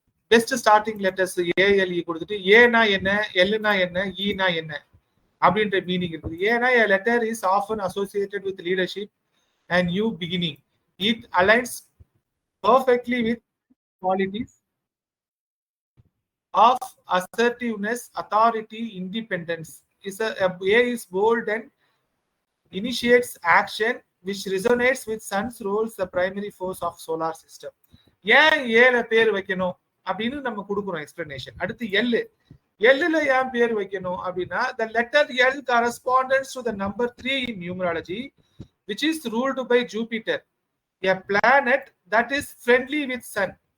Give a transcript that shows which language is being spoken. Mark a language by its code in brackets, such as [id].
[ta] Best starting letters ALE கொடுத்துட்டு ஏனா என்ன, எல்னா என்ன, ஈனா என்ன அப்படின்ற மீனிங் இருக்குது. ஏன்னா [en] a letter is often associated with leadership and new beginning. It aligns perfectly with qualities of assertiveness, authority, independence. A is bold and initiates action which resonates with sun's roles, the primary force of solar system. [ta] ஏன் ஏல பேர் வைக்கணும் அப்படின்னு நம்ம கொடுக்குறோம் explanation. அடுத்து எல்லுல ஏன் பேர் வைக்கணும் அப்படின்னா [en] the letter L corresponds to the number 3 in numerology, which is ruled by Jupiter, a planet that is friendly with sun.